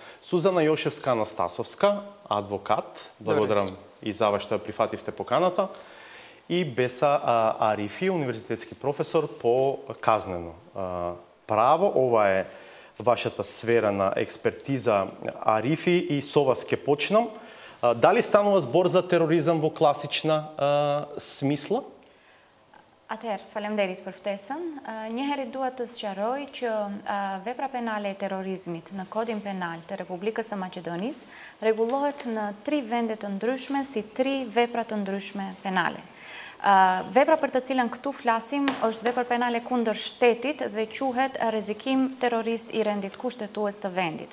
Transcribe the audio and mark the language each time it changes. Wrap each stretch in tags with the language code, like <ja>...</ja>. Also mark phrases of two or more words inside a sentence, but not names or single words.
<mk>Сузана Јошевска-Анастасовска, адвокат, благодарам и за ова што ја прифативте поканата, и Беса Арифи, универзитетски професор по казнено право. Ова е вашата сфера на експертиза, Арифи, и со вас ќе почнам. Дали станува збор за тероризам во класична смисла?</mk> <sq>Atëherë, faleminderit për ftesën. Njëherë duhet të sqaroj që vepra penale e terrorizmit në Kodin Penal të Republikës së Maqedonisë rregullohet në 3 vende të ndryshme si 3 vepra të ndryshme penale. Vepra për të cilën këtu flasim është vepër penale kundër shtetit dhe quhet rrezikim terrorist i rendit kushtetues të vendit.</sq>